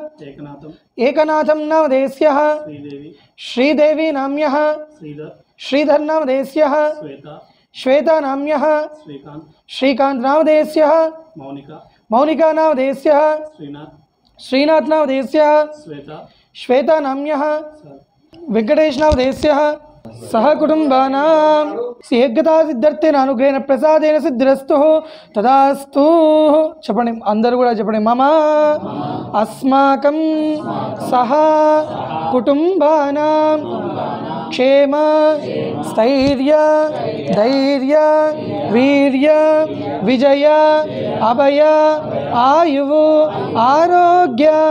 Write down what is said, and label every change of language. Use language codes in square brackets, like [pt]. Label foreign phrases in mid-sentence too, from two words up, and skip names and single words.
[sa] एकनाथं नामधेयस्यः श्रीदेवी नाम्यः श्रीधर नामधेयस्यः श्वेता नाम्यः श्रीकांत नामधेयस्यः मौनिका नामधेयस्यः श्रीनाथ नामधेयस्यः श्वेता नाम्यः वेंकटेश नामधेयस्यः सह कुटुंबानां एकता सिद्ध्यर्थेन अनुग्रहेण प्रसादेन सिद्धिरस्तु तदास्तु [te] చెప్పండి అందరూ కూడా చెప్పండి [sa] మమ అస్మాకం సహ కుటుంబానాం క్షేమ స్థైర్య ధైర్య వీర్య విజయ అభయ ఆయువు ఆరోగ్య